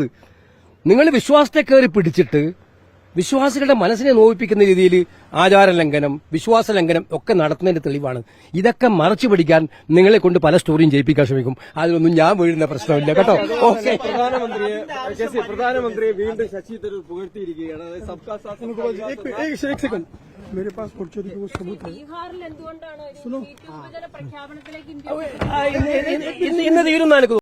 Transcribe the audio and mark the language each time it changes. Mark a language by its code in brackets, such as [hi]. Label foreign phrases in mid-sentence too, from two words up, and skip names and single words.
[ml] നിങ്ങൾ വിശ്വാസത്തെ കയറി പിടിച്ചിട്ട് വിശ്വാസികളുടെ മനസ്സിനെ നോവിപ്പിക്കുന്ന രീതിയിൽ ആചാരലംഘനം, വിശ്വാസലംഘനം ഒക്കെ നടത്തുന്നതിന്റെ തെളിവാണ്. ഇതൊക്കെ മറച്ചു പിടിക്കാൻ നിങ്ങളെ കൊണ്ട് പല സ്റ്റോറിയും ജയിപ്പിക്കാൻ ശ്രമിക്കും. അതിലൊന്നും ഞാൻ വീഴുന്ന പ്രശ്നമില്ല കേട്ടോ. ഓക്കെ. പ്രധാനമന്ത്രിയെ വീണ്ടും ശശി തരൂർ പുകഴ്ത്തിയിരിക്കുകയാണ്. അതായത് [hi] सबका साथ मेरे पास कुर्चोरी को सबूत है. [ml] ഇന്ന് തീരുന്ന എനിക്ക്